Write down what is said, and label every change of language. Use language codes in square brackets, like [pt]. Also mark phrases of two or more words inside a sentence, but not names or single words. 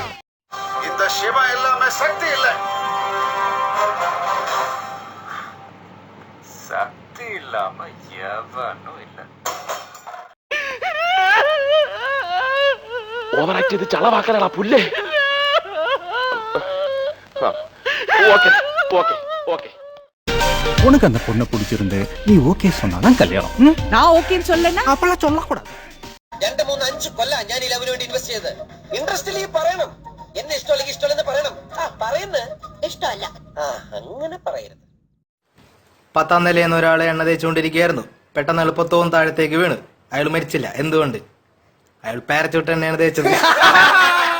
[ta] இந்த சிவா இல்லாம சக்தி இல்ல. சக்தி இல்லாம எவனும் இல்ல. [ml] ഓവറാക്ട് ചെയ്ത് ചളവാക്കാനാ പുല്ലേ. [en] OK OK OK. [ta] உனக்கு அந்த பொண்ணை பிடிச்சிருந்து நீ ஓகே சொன்னாதான் கல்யாணம். நான் ஓகேன்னு சொல்லனா அப்பெல்லாம் சொல்லக்கூடாது. [ml] 2, 3, 5 കൊല്ലം ഞാൻ ഈ ലവിന് വേണ്ടി ഇൻവെസ്റ്റ് ചെയ്ത്. ഇൻട്രസ്റ്റ് ഇല്ലെങ്കിൽ പറയണം. എന്നെ ഇഷ്ടമല്ലെങ്കിൽ ഇഷ്ടമല്ലെന്ന് പറയണം. പറയുന്നത് ഇഷ്ടമല്ല, അങ്ങനെ പറയരുത്. 10ാം നിലയിൽ നിന്ന് ഒരാളെ എണ്ണ തേച്ചുകൊണ്ടിരിക്കുകയായിരുന്നു. പെട്ടെന്ന് എളുപ്പത്തോന്നും താഴത്തേക്ക് വീണ്. അയാൾ മരിച്ചില്ല. എന്തുകൊണ്ട്? അയാൾ പാരച്ചൂട്ട് എണ്ണയാണ് തേച്ചത്.